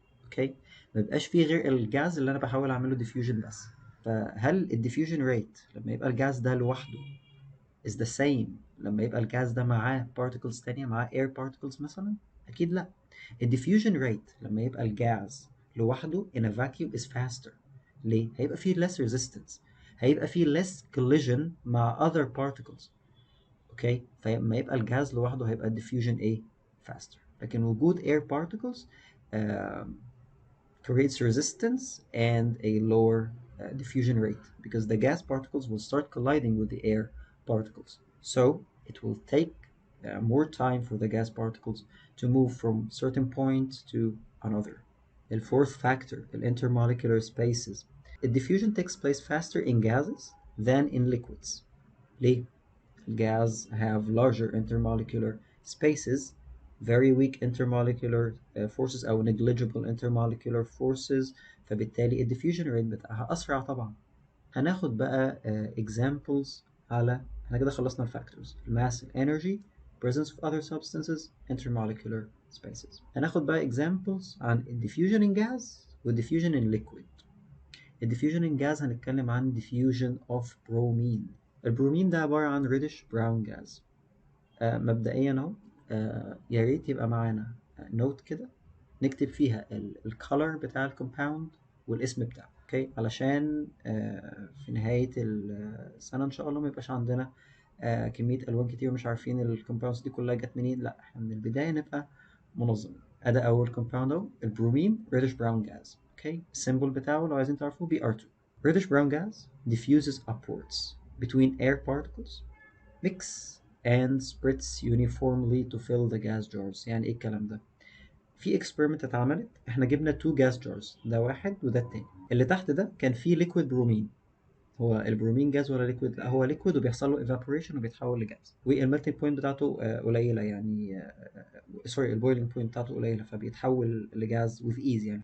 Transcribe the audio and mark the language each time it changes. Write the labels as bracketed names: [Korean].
[Arabic] اوكي، ما بيبقاش فيه غير الجاز اللي انا بحاول اعمله diffusion بس. فهل الديفيوجن ريت لما يبقى الجاز ده لوحده [English] is the same [Arabic] لما يبقى الجاز ده معاه particles تانية، معاه air particles مثلا؟ اكيد لا. الديفيوجن ريت لما يبقى الجاز لوحده [English] in a vacuum is faster. [Arabic] ليه؟ هيبقى فيه [English] less resistance، [Arabic] هيبقى فيه [English] less collision [Arabic] مع [English] other particles. [Arabic] اوكي، فلما يبقى الجاز لوحده هيبقى الديفيوجن ايه؟ faster. لكن وجود [English] air particles creates resistance and a lower diffusion rate, because the gas particles will start colliding with the air particles. So it will take more time for the gas particles to move from certain point to another. The fourth factor, the intermolecular spaces. The diffusion takes place faster in gases than in liquids. ليه؟ Gas have larger intermolecular spaces, very weak intermolecular forces أو negligible intermolecular forces، [Arabic] فبالتالي الديفيوجن ريت بتاعها أسرع طبعا. هناخد بقى examples على، احنا كده خلصنا الفاكتورز: الماس، الانرجي، presence of other substances، intermolecular spaces. هناخد بقى examples عن diffusion in gas و diffusion in liquid. الديفيوجن in gas هنتكلم عن diffusion of bromine. البرومين ده عبارة عن reddish brown gas. مبدئيا اهو يا ريت يبقى معانا نوت كده نكتب فيها الكالر بتاع الكومباوند والاسم بتاعه، اوكي، علشان في نهاية السنة ان شاء الله ما يبقاش عندنا كمية الوان كتير ومش عارفين الكومباوندز دي كلها جت منين. لا، احنا من البداية نبقى منظمين. ادي اول كومباوند اهو، البرومين reddish brown gas. اوكي، السيمبل بتاعه لو عايزين تعرفوه Br2. [English] reddish brown gas diffuses upwards between air particles, mix and spreads uniformly to fill the gas jars. [Arabic] يعني ايه الكلام ده؟ في experiment اتعملت، احنا جبنا [English] two gas jars، [Arabic] ده واحد وده التاني. اللي تحت ده كان فيه [English] liquid bromine، [Arabic] هو البرومين جاز ولا ليكويد؟ لا هو ليكويد وبيحصل له ايفابوريشن وبيتحول لجاز، والميلتنج بوينت بتاعته قليله يعني، سوري البويلنج بوينت بتاعته قليله فبيتحول لجاز [English] with ease [Arabic] يعني.